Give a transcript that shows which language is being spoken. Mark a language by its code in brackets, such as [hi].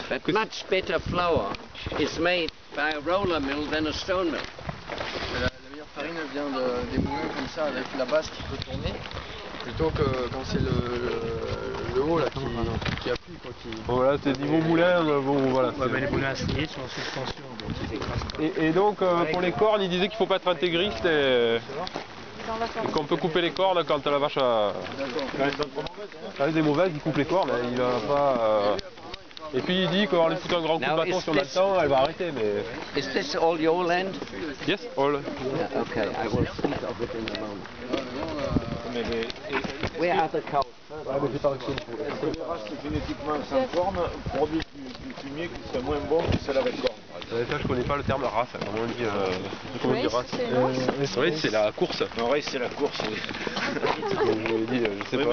[en] But much better flour is made by a roller mill than a stone mill. [fr] La meilleure farine vient des moulins comme ça, avec la base qui peut tourner, plutôt que quand c'est le haut là qui appuie, quoi. Bon, voilà, c'est niveau moulin, bon voilà. Ouais, mais les moulins à scier sont en suspension, donc ils écrasent pas. Et donc pour les cornes, il disait qu'il ne faut pas être intégriste et qu'on peut couper les cornes quand la vache a... Quand elle est mauvaise, il coupe les cornes, il va pas... Et puis il dit qu'on lui fout un grand coup de bâton si on a le temps, elle va arrêter, mais... [en] Is this all your land? Yes, all. Yeah, okay, I will speak of it in a moment. Where are the cows? [fr] Est-ce que les races génétiquement sans cornes produisent du fumier qui serait moins bon que celle avec cornes? Ça, je connais pas le terme race, comment on dit, race. Oui, c'est la course. Non, race, c'est la course, oui. Je sais pas.